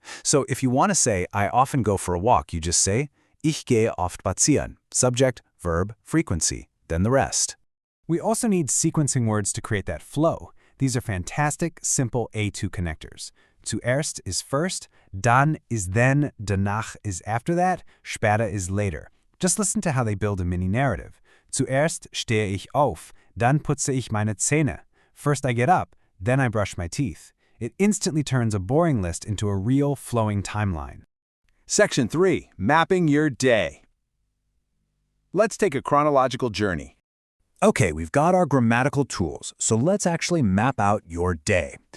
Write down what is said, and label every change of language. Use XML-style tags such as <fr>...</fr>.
<en>So if you want to say, I often go for a walk, you just say,</en> <de>ich gehe oft spazieren,</de> <en>subject, verb, frequency, then the rest. We also need sequencing words to create that flow. These are fantastic, simple A2 connectors. Zuerst is first, dann is then, danach is after that, später is later. Just listen to how they build a mini narrative.</en> <de>Zuerst stehe ich auf, dann putze ich meine Zähne.</de> <en>First I get up, then I brush my teeth. It instantly turns a boring list into a real flowing timeline. Section 3, Mapping Your Day. Let's take a chronological journey. Okay, we've got our grammatical tools, so let's actually map out your day.</en>